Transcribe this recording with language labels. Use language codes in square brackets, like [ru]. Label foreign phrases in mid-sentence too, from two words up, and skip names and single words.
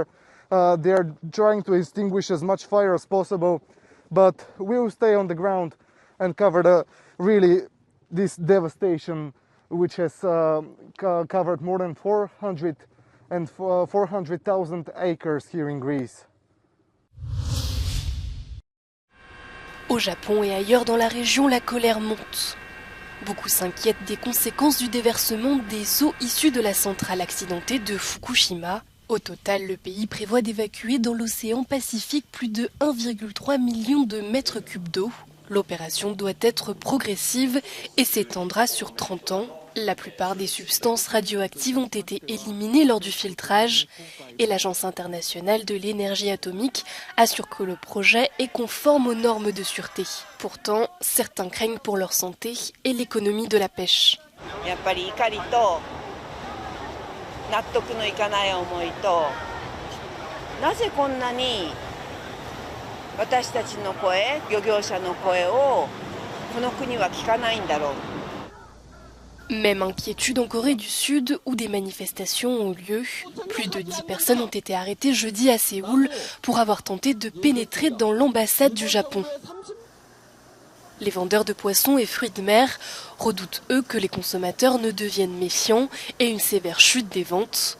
[en] They are trying to extinguish as much fire as possible, but we will stay on the ground and cover this devastation, which has covered more than 400,000 acres here in Greece. [fr] Au Japon et ailleurs dans la région, la colère monte. Beaucoup s'inquiètent des conséquences du déversement des eaux issues de la centrale accidentée de Fukushima. Au total, le pays prévoit d'évacuer dans l'océan Pacifique plus de 1,3 million de mètres cubes d'eau. L'opération doit être progressive et s'étendra sur 30 ans. La plupart des substances radioactives ont été éliminées lors du filtrage et l'Agence internationale de l'énergie atomique assure que le projet est conforme aux normes de sûreté. Pourtant, certains craignent pour leur santé et l'économie de la pêche. [ja] 私たちの声、漁業者の声をこの国は聞かないんだろう。 [fr] Même inquiétude en Corée du Sud où des manifestations ont lieu. Plus de 10 personnes ont été arrêtées jeudi à Séoul pour avoir tenté de pénétrer dans l'ambassade du Japon. Les vendeurs de poissons et fruits de mer redoutent eux que les consommateurs ne deviennent méfiants et une sévère chute des ventes.